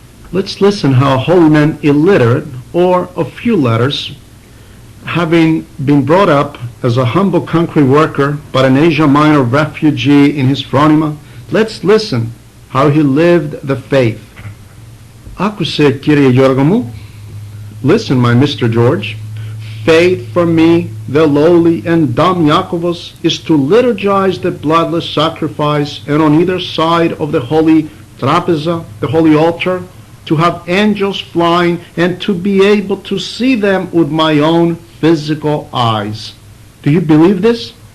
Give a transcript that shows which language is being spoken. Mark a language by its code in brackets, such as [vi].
[en] Let's listen how a holy man illiterate, or a few letters, having been brought up as a humble country worker but an Asia Minor refugee in his phronima, let's listen how he lived the faith. [el] Άκουσε, κύριε Γιώργο μου. [en] Listen, my Mr. George. Faith for me, the lowly and dumb Iakovos, is to liturgize the bloodless sacrifice, and on either side of the holy trapeza, the holy altar, to have angels flying and to be able to see them with my own physical eyes. Do you believe this?